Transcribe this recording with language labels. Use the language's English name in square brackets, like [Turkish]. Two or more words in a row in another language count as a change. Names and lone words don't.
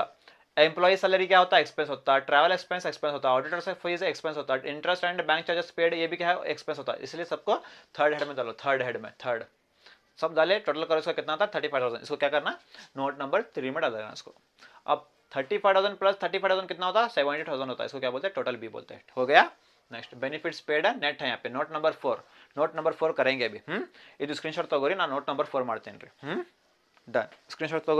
[English] employ salary [Hindi] क्या होता है, एक्सपेंस होता है, [English] travel expense expense [Hindi] होता है, ऑडिटर से [English] fees expense [Hindi] होता है, [English] interest and bank charges paid [Hindi] ये भी क्या है एक्सपेंस होता है, इसलिए सबको [English] third head [Hindi] में डालो, [English] third head [Hindi] में, थर्ड सब डाले, टोटल करो इसका कितना था 35,000, इसको क्या करना [English] note number 3 [Hindi] में डाल देना इसको। अब 35,000 प्लस 35,000 कितना होता है 70,000 होता है, इसको क्या बोलते हैं [English] total B [Hindi] बोलते हैं। हो गया। [English] next benefits paid [Hindi] है, नेट है यहाँ पे, [English] note number 4, note number 4 [Hindi] करेंगे अभी। [Kannada] ಇದು ಸ್ಕ್ರೀನ್ಶಾಟ್ ತಗೋರಿ, ನಾನು [English] note number 4 [Kannada] ಮಾಡ್ತೇನೆ ರೀ।